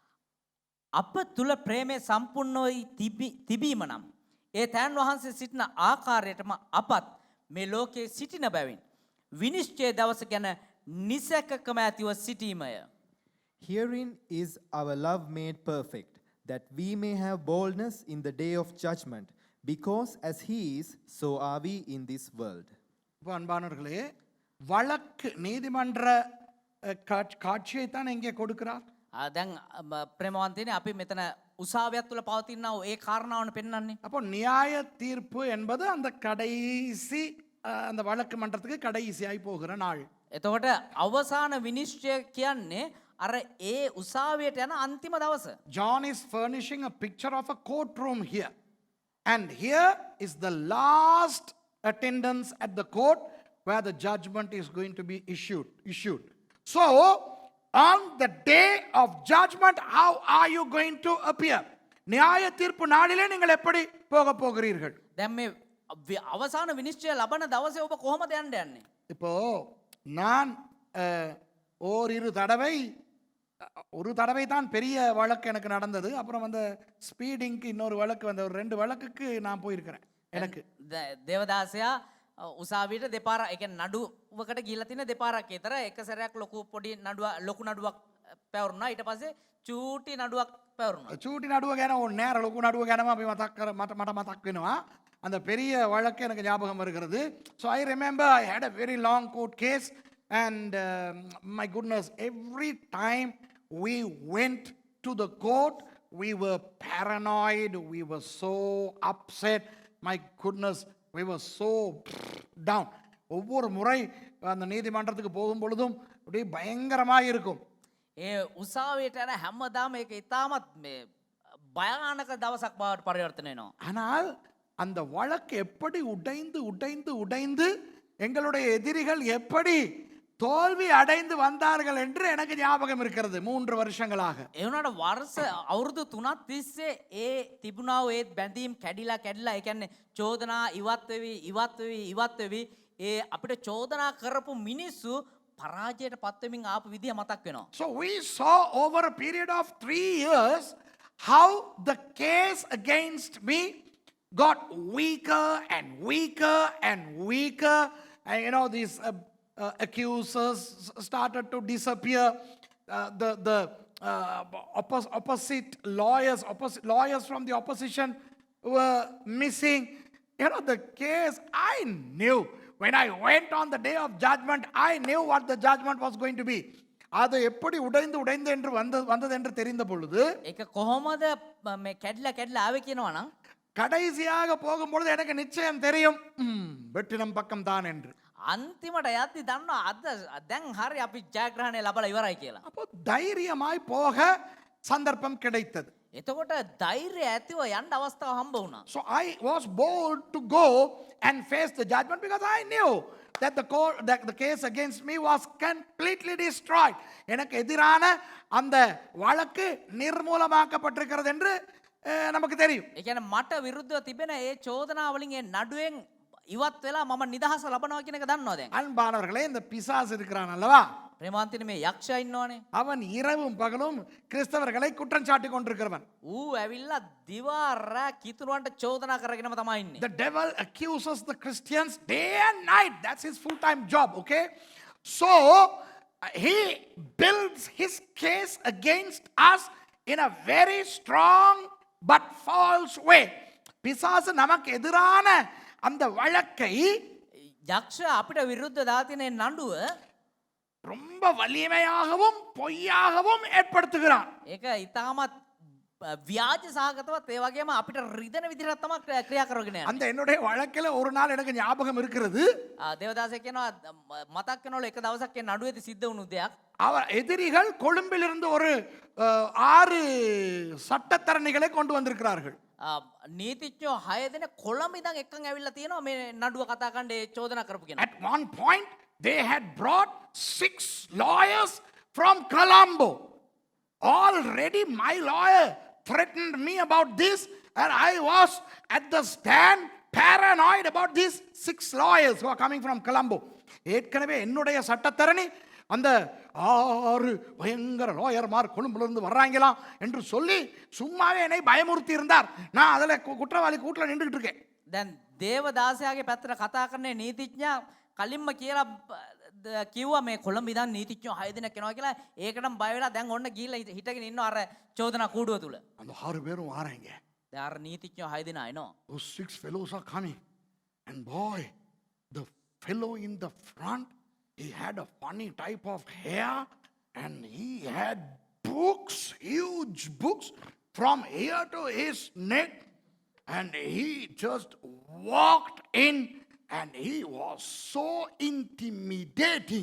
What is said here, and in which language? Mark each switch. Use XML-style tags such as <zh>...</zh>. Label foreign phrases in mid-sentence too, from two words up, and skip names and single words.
<si>අප තුල ප්‍රේමය සම්පූර්ණයි තිබීම නම් ඒ තෑන් වහන්සේ සිටින ආකාරයටම අපත් මේ ලෝකයේ සිටින බැවින් විනිශ්චය දවස ගැන නිසැකකම ඇතිව සිටීමය.</si> <en>Herein is our love made perfect, that we may have boldness in the day of judgment, because as he is, so are we in this world.</en> <ta>இப்போ அன்பானவர்களே, வழக்கு நீதிமன்ற காட்சியை தான் இங்கே கொடுக்கிறார்.</ta> <si>දැන් ප්‍රේමවන්තයනේ අපි මෙතන උසාවියක් තුල පවතිනා ඒ කාරණාවන පෙන්වන්නේ.</si> <ta>அப்போ நியாய தீர்ப்பு என்பது அந்த கடைசி அந்த வழக்கு மன்றத்துக்கு கடைசியாய் போகிற நாள்.</ta> <si>එතකොට අවසාන විනිශ්චය කියන්නේ අර ඒ උසාවියට යන අන්තිම දවස.</si> <en>John is furnishing a picture of a courtroom here. And here is the last attendance at the court where the judgment is going to be issued. So, on the day of judgment, how are you going to appear?</en> <ta>நியாய தீர்ப்பு நாளிலே நீங்கள் எப்படி போக போகிறீர்கள்?</ta> <si>දැන් මේ අවසාන විනිශ්චය ලබන දවසේ ඔබ කොහොමද යන්න යන්නේ?</si> <ta>இப்போ நான் ஒரு தடவை தான் பெரிய வழக்கு எனக்கு நடந்தது. அப்புறம் அந்த ஸ்பீடிங்க்கு இன்னொரு வழக்கு வந்த ஒரு 2 வழக்குக்கு நான் போயிருக்கிறேன். எனக்கு</ta> <si>දේවදාසයා උසාවියට දෙපාර ඒ කියන්නේ නඩුවකට ගිහිල්ලා තියෙන දෙපාරක් විතර එක සැරයක් ලොකු නඩුවක් පැවරුණා. ඊට පස්සේ චූටි නඩුවක් පැවරුණා. චූටි නඩුව ගැන ඕනේ නෑ. ලොකු නඩුව ගැනම අපි මට මතක් වෙනවා.</si> <ta>அந்த பெரிய வழக்கு எனக்கு ஞாபகம் வருகிறது.</ta> <en>So I remember I had a very long court case and my goodness, every time we went to the court, we were paranoid, we were so upset. My goodness, we were so down.</en> <ta>ஒவ்வொரு முறை அந்த நீதிமன்றத்துக்கு போகும் பொழுதும் அப்படியே பயங்கரமாக இருக்கும்.</ta> <si>ඒ උසාවියට යන හැමදාම ඒක ඉතාමත් මේ භයානක දවසක් බවට පරිවර්තනය වෙනවා.</si> <ta>ஆனால் அந்த வழக்கு எப்படி உடைந்து உடைந்து உடைந்து எங்களுடைய எதிரிகள் எப்படி தோல்வி அடைந்து வந்தார்கள் என்று எனக்கு ஞாபகம் இருக்கிறது 3 வருஷங்களாக.</ta> <si>ඒ වුණාට වර්ෂ අවුරුදු 3ක් තිස්සේ ඒ තිබුණා වූ ඒ බැඳීම් කැඩිලා ඒ කියන්නේ චෝදනා ඉවත් වෙවි ඒ අපිට චෝදනා කරපු මිනිස්සු පරාජයට පත්වෙමින් ආපු විදිය මතක් වෙනවා.</si> <en>So we saw over a period of 3 years how the case against me got weaker and weaker and weaker, and you know these accusers started to disappear. The opposite lawyers from the opposition were missing. You know, the case, I knew when I went on the day of judgment, I knew what the judgment was going to be.</en> <ta>அது எப்படி உடைந்து உடைந்து என்று வந்தது என்று தெரிந்த பொழுது</ta> <si>ඒක කොහොමද මේ කැඩිලා ආවේ කියනවා නම්</si> <ta>கடைசியாக போகும்பொழுது எனக்கு நிச்சயம் தெரியும் வெற்றிடம் பக்கம் தான் என்று.</ta> <si>අන්තිමට යද්දි දන්නවා අද දැන් හරි අපි ජයග්‍රහණය ලබලා ඉවරයි කියලා.</si> <ta>அப்போ தைரியமாய் போக சந்தர்ப்பம் கிடைத்தது.</ta> <si>එතකොට ධෛර්යය ඇතිව යන්න අවස්ථාව හම්බ වුණා.</si> <en>So I was bold to go and face the judgment because I knew that the case against me was completely destroyed.</en> <ta>எனக்கு எதிரான அந்த வழக்கு நிர்மூலமாக்கப்பட்டிருக்கிறது என்று நமக்கு தெரியும்.</ta> <si>ඒ කියන්නේ මට විරුද්ධව තිබෙන ඒ චෝදනාවලින් ඒ නඩුවෙන් ඉවත් වෙලා මම නිදහස ලබනවා කියන එක දන්නවා දැන්.</si> <ta>அன்பானவர்களே, இந்த பிசாசு இருக்கிறான் அல்லவா,</ta> <si>ප්‍රේමාන්තිනේ මේ යක්ෂයා ඉන්නවනේ.</si> <ta>அவன் இரவும் பகலும் கிறிஸ்தவர்களை குற்றம் சாட்டி கொண்டிருக்கிறவன்.</ta> <si>ඌ ඇවිල්ලා දිවා රෑ කිතුරුවන්ට චෝදනා කරගෙනම තමයි ඉන්නේ.</si> <en>The devil accuses the Christians day and night. That's his full-time job, okay? So he builds his case against us in a very strong but false way.</en> <ta>பிசாசு நமக்கு எதிரான அந்த வழக்கை</ta> <si>යක්ෂයා අපිට විරුද්ධ දාතිනේ නඩුව</si> <ta>ரொம்ப வலிமையாகவும் பொய்யாகவும் ஏற்படுத்துகிறான்.</ta> <si>ඒක ඉතාමත් ව්‍යාජ සහගතවත් ඒ වගේම අපිට රිදෙන විදිහට තමයි ක්‍රියා කරගෙන යන්නේ.</si> <ta>அந்த என்னுடைய வழக்கில் ஒரு நாள் எனக்கு ஞாபகம் இருக்கிறது.</ta> <si>දේවදාස කියනවා මතක් වෙනවලු එක දවසක් ඒ නඩුවේදී සිද්ධ වුණු දෙයක්.</si> <ta>அவர் எதிரிகள் கொழும்பிலிருந்து ஒரு 6 சட்டத்தரணிகளை கொண்டு வந்திருக்கிறார்கள்.</ta> <si>නීතිඥයෝ 6 දෙනෙක් කොළඹ ඉඳන් එක්කන් ඇවිල්ලා තියෙනවා මේ නඩුව කතා කරන්න ඒ චෝදනා කරපු කෙනා.</si> <en>At one point they had brought 6 lawyers from Colombo. Already my lawyer threatened me about this, and I was at the stand paranoid about these 6 lawyers who are coming from Colombo.</en> <ta>ஏற்கனவே என்னுடைய சட்டத்தரணி அந்த 6 பயங்கர லாயர்மார் கொழும்புலேருந்து வர்றாங்களாம் என்று சொல்லி சும்மாவே என்னை பயமுறுத்தி இருந்தார். நான் அதில் குற்றவாளி கூட்டில் நின்றுக்கிட்டு இருக்கேன்.</ta> <si>දැන් දේවදාසයාගේ පැත්තට කතා කරන්නේ නීතිඥයා කලින්ම කියලා කිව්වා මේ කොළඹ ඉඳන් නීතිඥයෝ 6 දෙනෙක් එනවා කියලා. ඒකටම බය වෙලා දැන් ඔන්න ගිහිල්ලා හිටගෙන ඉන්නවා අර චෝදනා කූඩුව තුල.</si> <ta>அந்த 6 பேரும் வராங்க.</ta> <si>දැන් අර නීතිඥයෝ 6 දෙනා එනවා.</si> <en>Those 6 fellows are coming. And boy, the fellow in the front, he had a funny type of hair and he had books, huge books from here to his neck, and he just walked in and he was so intimidating.</en>